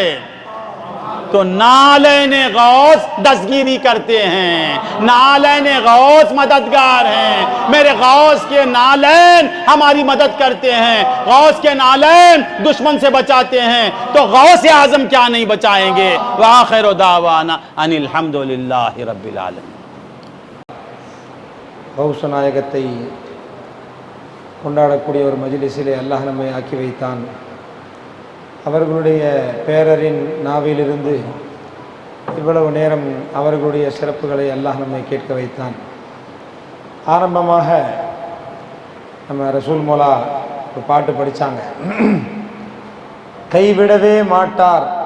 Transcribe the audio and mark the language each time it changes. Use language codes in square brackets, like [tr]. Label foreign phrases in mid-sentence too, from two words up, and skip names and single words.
[ur] تو نالین غوث دستگیری کرتے ہیں، نالین غوث مددگار ہیں، میرے غوث کے نالین ہماری مدد کرتے ہیں، غوث کے نالین دشمن سے بچاتے ہیں، تو غوث اعظم کیا نہیں بچائیں گے۔ [ar] وآخر دعوانا ان الحمدللہ رب العالمین۔ [ta] கௌசநாயகத்தை கொண்டாடக்கூடிய ஒரு மஜ்லிஸிலே அல்லாஹ் நம்மை ஆக்கி வைத்தான். அவர்களுடைய பேரரின் நாவிலிருந்து இவ்வளவு நேரம் அவர்களுடைய சிறப்புகளை அல்லாஹ் நம்மை கேட்க வைத்தான். ஆரம்பமாக நம்ம ரசூல் மோலா ஒரு பாட்டு படித்தாங்க, கைவிடவே மாட்டார்.